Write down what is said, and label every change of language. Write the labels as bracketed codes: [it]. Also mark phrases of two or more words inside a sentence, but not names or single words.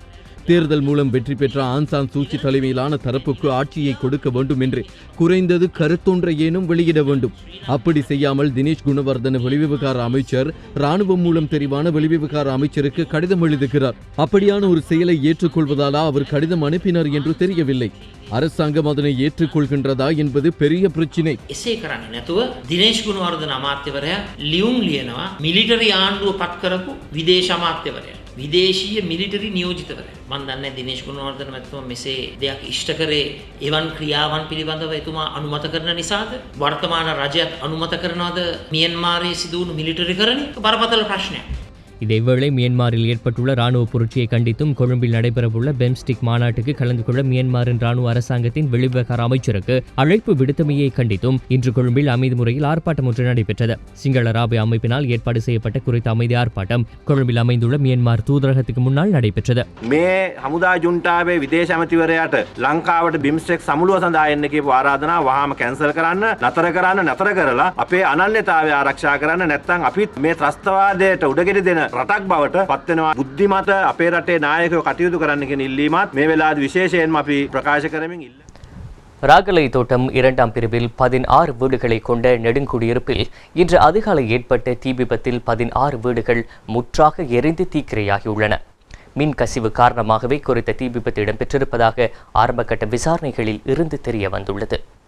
[ta] தேர்தல் மூலம் வெற்றி பெற்ற ஆங் சான் சூச்சி தலைமையிலான தரப்புக்கு ஆட்சியை கொடுக்க வேண்டும் என்று குறைந்தது கருத்தொன்றை ஏனும் வெளியிட வேண்டும். அப்படி செய்யாமல் தினேஷ் குணவர்தன வெளிவிவகார அமைச்சர் ராணுவம் மூலம் தெரிவான வெளிவிவகார அமைச்சருக்கு கடிதம் எழுதுகிறார். அப்படியான ஒரு செயலை ஏற்றுக்கொள்வதாலா அவர் கடிதம் அனுப்பினார் என்று தெரியவில்லை. அரசாங்கம் அதனை ஏற்றுக்கொள்கின்றதா என்பது பெரிய பிரச்சினை. [si] එසේ කරන්නේ නැතුව දිනේෂ් ගුණවර්ධන අමාත්‍යවරයා ලියුම් ලියනවා මිලිටරි ආණ්ඩුව පත් කරපු විදේශ අමාත්‍යවරයා විදේශීය මිලිටරි නියෝජිතවරයා. මම දන්නේ දිනේෂ් ගුණවර්ධන මැතිතුමා මෙසේ දෙයක් ඉෂ්ට කරේ එවන් ක්‍රියාවන් පිළිබඳව එතුමා අනුමත කරන නිසාද? වර්තමාන රජයත් අනුමත කරනවද මියන්මාරයේ සිදු වුණු මිලිටරි කරණය? බරපතල ප්‍රශ්නයක්. [ta] இதேவேளை மியன்மாரில் ஏற்பட்டுள்ள ராணுவ புரட்சியை கண்டித்தும் கொழும்பில் நடைபெறவுள்ள பெம்ஸ்டிக் மாநாட்டுக்கு கலந்து கொள்ள மியன்மாரின் ராணுவ அரசாங்கத்தின் வெளிவிவகார அமைச்சருக்கு அழைப்பு விடுத்தமையை கண்டித்தும் இன்று கொழும்பில் அமைதி முறையில் ஆர்ப்பாட்டம் ஒன்று நடைபெற்றது. சிங்கள ராபிய அமைப்பினால் ஏற்பாடு செய்யப்பட்ட குறித்த அமைதி ஆர்ப்பாட்டம் கொழும்பில் அமைந்துள்ள மியன்மார் தூதரகத்துக்கு முன்னால் நடைபெற்றது. [si] මේ හමුදා ජුන්ටාවේ විදේශ ඇමතිවරයාට ලංකාවට බිම්ස්ටෙක් සමුළුව සඳහා එන්න කියපු ආරාධනාව වහාම කැන්සල් කරන්න නතර කරලා අපේ අනන්‍යතාවය ආරක්ෂා කරන්න නැත්නම් අපිත් මේ ත්‍රස්තවාදයට උඩගෙඩි දෙන රටක් බවට පත් වෙනවා. බුද්ධිමත් අපේ රටේ නායකයෝ කටයුතු කරන්න කියන ඉල්ලීමත් මේ වෙලාවේ විශේෂයෙන්ම අපි ප්‍රකාශ කරමින් ඉල්ල. [ta] ராகலை தோட்டம் 2ஆம் பிரிவில் 16 வீடுகளை கொண்ட நெடுங்குடியிருப்பில் இன்று அதிகாலை ஏற்பட்ட தீ விபத்தில் 16 வீடுகள் முற்றாக எரிந்து தீக்கிரையாகியுள்ளன. மின் கசிவு காரணமாகவே குறித்த தீ விபத்து இடம்பெற்றிருப்பதாக ஆரம்பகட்ட விசாரணைகளில் இருந்து தெரிய வந்துள்ளது.